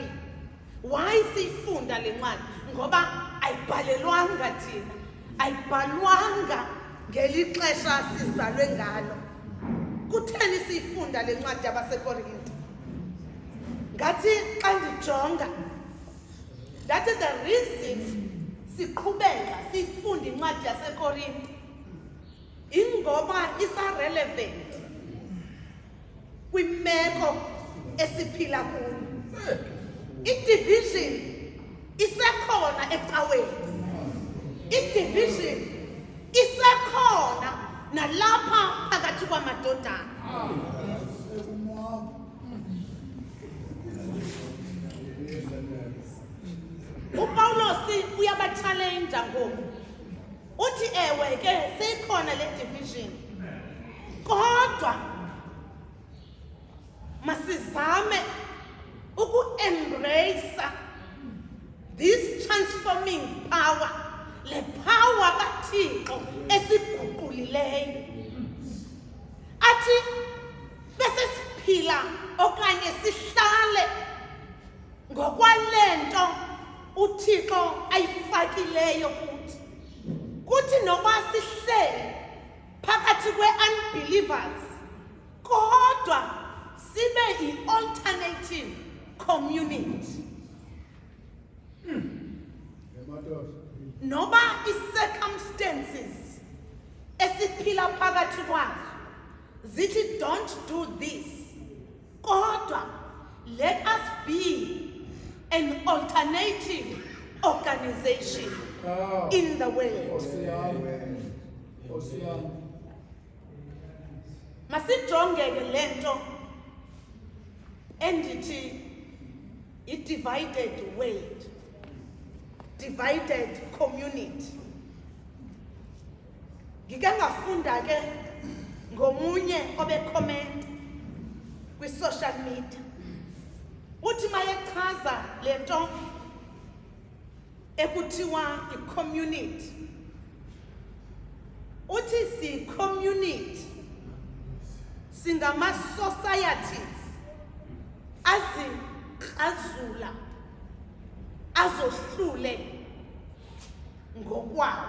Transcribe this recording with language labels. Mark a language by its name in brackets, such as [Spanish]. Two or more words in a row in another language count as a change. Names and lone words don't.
[Xhosa] Why siyifunda le ncwadi? Ngoba ayibhalelwanga thina, ayibhalwanga ngeli xesha sizalwe ngalo. Kutheni siyifunda le ncwadi yabaseKorinti? Ngathi xa ndijonga, [English] that is the reason [Xhosa] siqhubeka siyifunda incwadi yaseKorinti, ingoba isa-relevant kwimeko esiphila kuyo. I-division isekhona ecaweni, i-division isekhona nalapha phakathi kwamadodana. uPawulos uyabathalenja ngoku, uthi ewe ke seyikhona le division, kodwa masizame uku-embrace [English] this transforming power, [Xhosa] le power kaThixo esiguqulileyo. Athi bese siphila okanye sihlale ngokwalento uThixo ayifakileyo kuthi. Kuthi noba sihlele phakathi kwe-unbelievers, kodwa sibe i- [English] alternative community. [Xhosa] Noba i-circumstances esiphila phakathi kwazo zithi [English] don't do this, [Xhosa] kodwa [English] let us be an alternative organization in the world. [Xhosa] Masijonge ke lento endithi i- [English] divided world, divided community. [Xhosa] Ngike ngafunda ke ngomunye obecomment kwi- [English] social media, [Xhosa] uthi mayechaza lento ekuthiwa i-community, uthi si-community singama-societies azikrazula azohlule ngokwawo.